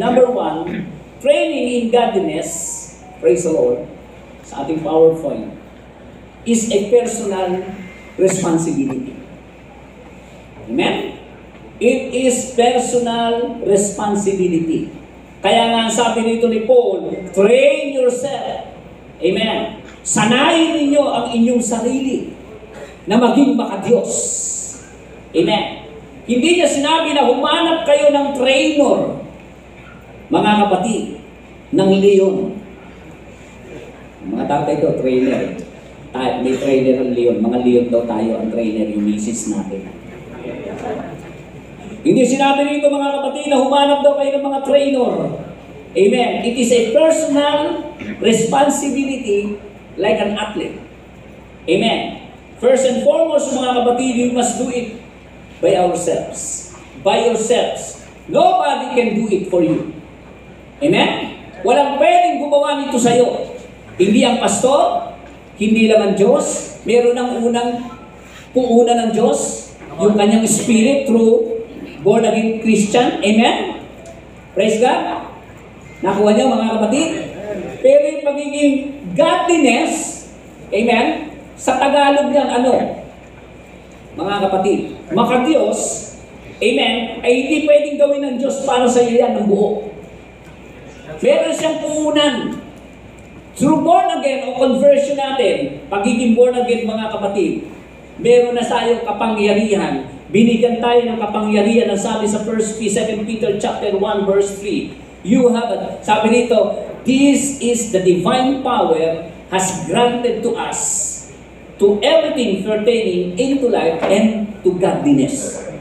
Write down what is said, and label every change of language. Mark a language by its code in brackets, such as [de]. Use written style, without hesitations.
[en] Number 1, training in godliness, praise the Lord, [tl] sa ating PowerPoint, [en] is a personal responsibility. Amen? It is personal responsibility. [tl] Kaya nga sabi nito ni Paul, [en] train yourself. [tl] Amen? Sanayin ninyo ang inyong sarili na maging makadiyos. Amen? Hindi niya sinabi na humanap kayo ng trainer, mga kapatid, ng leon. Mga tatay daw, trainer. May trainer ng leon. Mga leon daw tayo ang trainer, yung misis natin. Hindi sinabi rito, mga kapatid, na humanap daw kayo ng mga trainer. Amen. [en] It is a personal responsibility like an athlete. Amen. First and foremost, [tl] mga kapatid, [en] we must do it by ourselves. By yourselves. Nobody can do it for you. Amen? [tl] Walang pwedeng gumawa nito sa'yo. Hindi ang pastor, hindi lang ang Diyos. Meron ang unang puuna ng Diyos, yung kanyang spirit through born again Christian. Amen? [en] Praise God. [tl] Nakuha niyo, mga kapatid? Pero yung pagiging godliness, amen, sa Tagalog yan, ano? Mga kapatid, makadiyos, amen, ay hindi pwedeng gawin ng Diyos para sa iyo yan ng buo. Meron siyang puunan. Through born again o conversion natin, pagiging born again, mga kapatid, meron na tayong kapangyarihan. Binigyan tayo ng kapangyarihan na sabi sa 2 Peter chapter 1 verse 3. [en] You have, [tl] sabi nito, [en] this is the divine power has granted to us to everything pertaining into life and to godliness.